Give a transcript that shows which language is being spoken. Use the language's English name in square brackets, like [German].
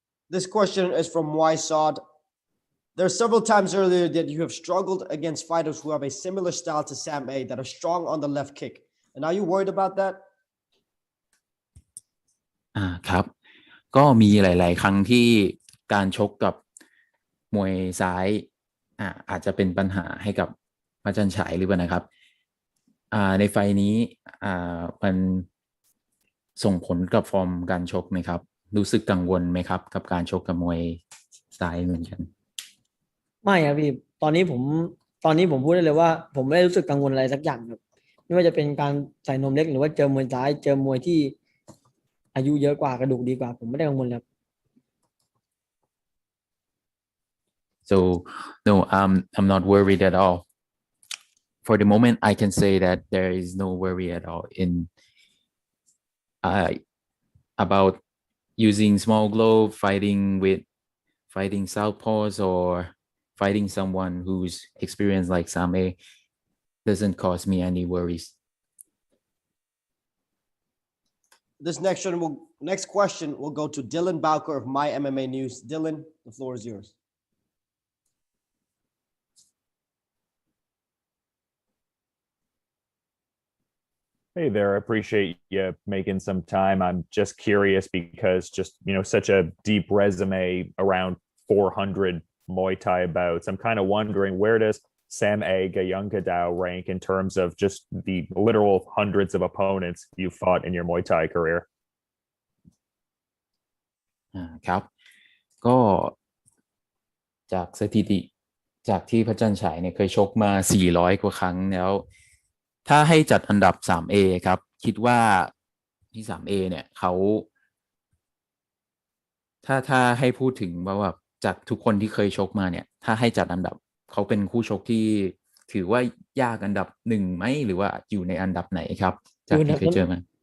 [English] This question is from Muay Sod. There are several times earlier that you have struggled against fighters who have a similar style to Sam A that are strong on the left kick. And are you worried about that? [Thai] ครับก็มีหลายๆครั้งที่การชกกับมวยซ้ายอาจจะเป็นปัญหาให้กับพระจันฉายหรือเปล่านะครับในไฟนี้มันส่งผลกับฟอร์มการชกไหมครับรู้สึกกังวลไหมครับกับการชกกับมวยซ้ายเหมือนกัน ไม่ครับพี่ตอนนี้ผมพูดได้เลยว่าผมไม่ได้รู้สึกกังวลอะไรสักอย่างครับไม่ว่าจะเป็นการใส่นมเล็กหรือว่าเจอมวยซ้ายเจอมวยที่อายุเยอะกว่ากระดูกดีกว่าผมไม่ได้กังวลเลย [English] So no I'm not worried at all for the moment I can say that there is no worry at all in about using small glove fighting southpaws or fighting someone who's experienced like Sam A doesn't cause me any worries. This next question will go to Dylan Bowker of My MMA News. Dylan, the floor is yours. Hey there, I appreciate you making some time. I'm just curious because such a deep resume, around 400 Muay Thai bouts. I'm kind of wondering, where does Sam A Gaiyanghadao rank in terms of just the literal hundreds of opponents you fought in your Muay Thai career? [Thai] ครับก็จากสถิติจากที่พระจันฉายเนี่ยเคยชกมา400กว่าครั้งแล้วถ้าให้จัดอันดับ 3A ครับคิดว่าที่ 3A เนี่ยเขาถ้าให้พูดถึงว่าจากทุกคนที่เคยชกมาเนี่ยถ้าให้จัดอันดับเขาเป็นคู่ชกที่ถือว่ายากอันดับ1ไหมหรือว่าอยู่ในอันดับไหนครับจากที่เคยเจอมา